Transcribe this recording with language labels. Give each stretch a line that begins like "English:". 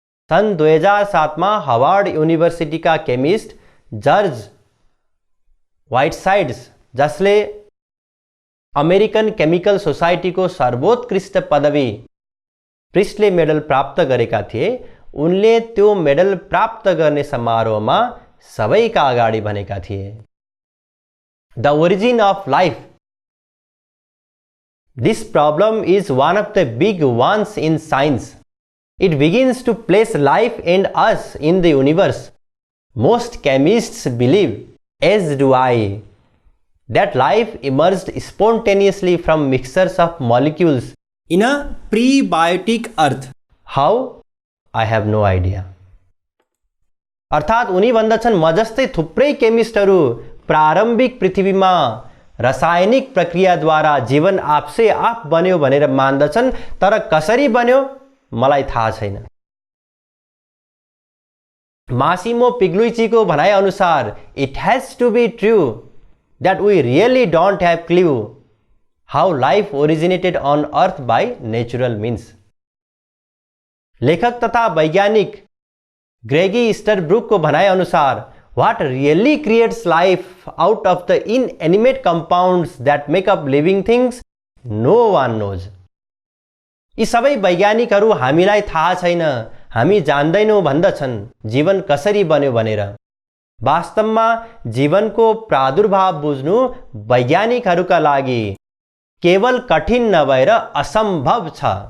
Nepali: सन् 2007 मा Harvard युनिभर्सिटीका chemist George व्हाइटसाइड्स जसले अमेरिकन केमिकल सोसाइटीको सर्वोत्कृष्ट पदवी प्रिस्टले मेडल प्राप्त गरेका थिए, उनले त्यो मेडल प्राप्त गर्ने समारोहमा सबैका अगाडि भनेका थिए,
English: The origin of life. This problem is one of the big ones in science. It begins to place life and us in the universe. Most chemists believe, as do I, that life emerged spontaneously from mixtures of molecules in a pre-biotic earth. How? I have no idea.
Nepali: अर्थात उनी भन्दछन् म जस्तै थुप्रै केमिस्टहरू प्रारम्भिक पृथ्वीमा रासायनिक प्रक्रियाद्वारा जीवन आपसे आप बन्यो भनेर मान्दछन्, तर कसरी बन्यो मलाई थाहा छैन। मासिमो पिग्लुइचीको भनाइ अनुसार
English: It has to be true that we really don't have clue how life originated on earth by natural means.
Nepali: लेखक तथा वैज्ञानिक ग्रेगी स्टरब्रुक को भनाइ अनुसार
English: what really creates life out of the inanimate compounds that make up living things no one knows.
Nepali: यी सबै वैज्ञानिकहरू हामीलाई थाहा छैन, हामी जान्दैनौं भन्दछन् जीवन कसरी बन्यो भनेर। वास्तवमा जीवनको प्रादुर्भाव बुझ्नु वैज्ञानिकहरूका लागि केवल कठिन नभएर असम्भव छ।